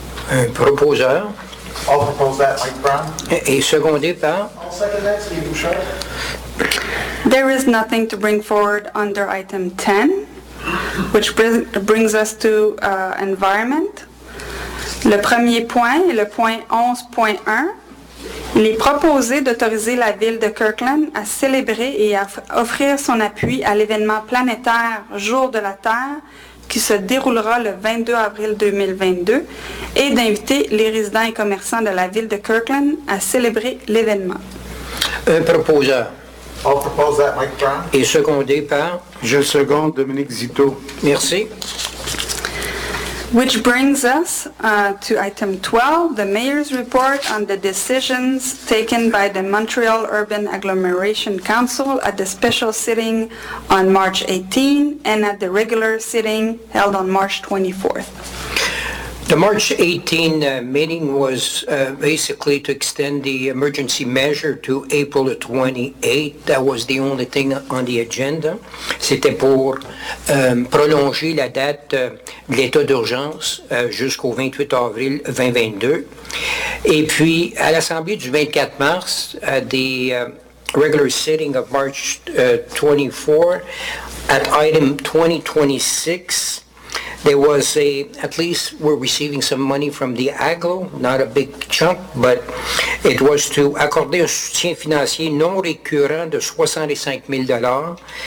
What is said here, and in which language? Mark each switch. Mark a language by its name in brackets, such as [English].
[French] Un proposeur [English] I'll propose that, Mike Brown. [French] et secondé par [English] I'll second that, Steve Bouchard. There is nothing to bring forward under item 10, which brings us to environment. [French] Le premier point est le point 11.1. Il est proposé d'autoriser la ville de Kirkland à célébrer et à offrir son appui à l'événement planétaire Jour de la Terre qui se déroulera le 22 avril 2022 et d'inviter les résidents et commerçants de la ville de Kirkland à célébrer l'événement. un proposeur [English] I'll propose that, Mike Brown. [French] et secondé par. Je seconde Dominique Zito. Merci. [English] Which brings us to item 12, the mayor's report on the decisions taken by the Montreal Urban Agglomeration Council at the special sitting on March 18 and at the regular sitting held on March 24th. The March 18 meeting was basically to extend the emergency measure to April the 28th. That was the only thing on the agenda. [French] C'était pour prolonger la date de l'état d'urgence jusqu'au 28 avril 2022. Et puis, à l'Assemblée du 24 mars, [English] the regular sitting of March 24, at item 2026, there was at least we're receiving some money from the AGLO, not a big chunk, but it was to [French] accorder un soutien financier non récurrent de $65 000.